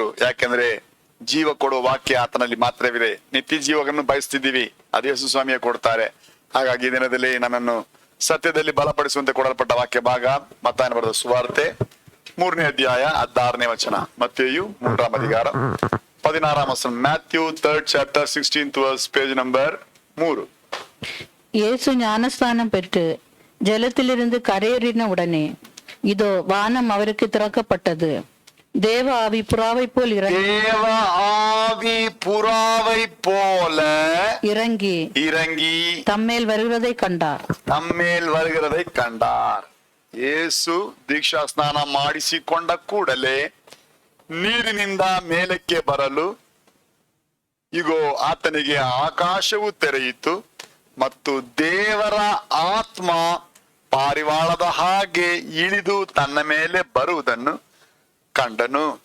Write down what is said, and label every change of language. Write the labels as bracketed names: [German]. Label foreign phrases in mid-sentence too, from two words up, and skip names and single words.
[Kannada] ಯಾಕೆಂದ್ರೆ ಜೀವ ಕೊಡುವ ವಾಕ್ಯ ಆತನಲ್ಲಿ ಮಾತ್ರವಿದೆ. ನಿತ್ಯ ಜೀವವನ್ನು ಬಯಸ್ತಿದ್ದೀವಿ, ಅದು ಯೇಸು ಸ್ವಾಮಿಯೇ ಕೊಡ್ತಾರೆ. ಹಾಗಾಗಿ ಈ ದಿನದಲ್ಲಿ ನನ್ನನ್ನು ಸತ್ಯದಲ್ಲಿ ಬಲಪಡಿಸುವಂತೆ ಕೊಡಲ್ಪಟ್ಟ ವಾಕ್ಯ ಭಾಗ ಮತ್ತಾಯನ ಬರೆದ ಸುವಾರ್ತೆ 3ನೇ ಅಧ್ಯಾಯ 16ನೇ ವಚನ. [Tamil] மத்தேயு 3ஆம் அதிகார 16ஆம் வசன. [English] ಮ್ಯಾಥ್ಯೂ 3rd chapter 16th verse, page number 3. [Tamil] இயேசு ஞானஸ்தானம் பெற்று ஜலத்திலிருந்து கரையேறின உடனே இதோ வானம் அவருக்கு திறக்கப்பட்டது. தேவ ஆவி புறாவை போல் தேவ ஆவி புறாவை போல இறங்கி தம்மேல் வருகிறதை கண்டார். [Kannada] ಯೇಸು ದೀಕ್ಷಾ ಸ್ನಾನ ಮಾಡಿಸಿಕೊಂಡ ಕೂಡಲೇ ನೀರಿನಿಂದ ಮೇಲಕ್ಕೆ ಬರಲು ಇಗೋ ಆತನಿಗೆ ಆಕಾಶವು ತೆರೆಯಿತು ಮತ್ತು ದೇವರ ಆತ್ಮ ಪಾರಿವಾಳದ ಹಾಗೆ ಇಳಿದು ತನ್ನ ಮೇಲೆ ಬರುವುದನ್ನು ಕಂಡನು.